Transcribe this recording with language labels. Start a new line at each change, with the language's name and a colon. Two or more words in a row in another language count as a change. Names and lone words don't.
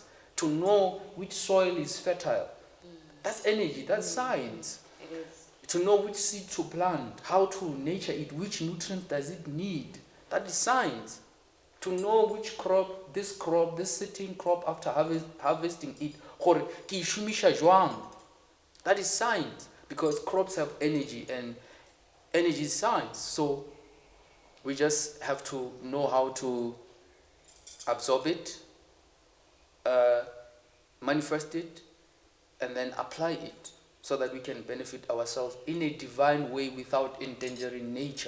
English: To know which soil is fertile. That's energy, that's science. It is. To know which seed to plant, how to nurture it, which nutrients does it need. That is science. To know which crop, this certain crop, after harvesting it,
Tswana: gore ke e shumisha jwang.
English: That is science, because crops have energy, and energy is science. So we just have to know how to absorb it, manifest it, and then apply it, so that we can benefit ourselves in a divine way without endangering nature.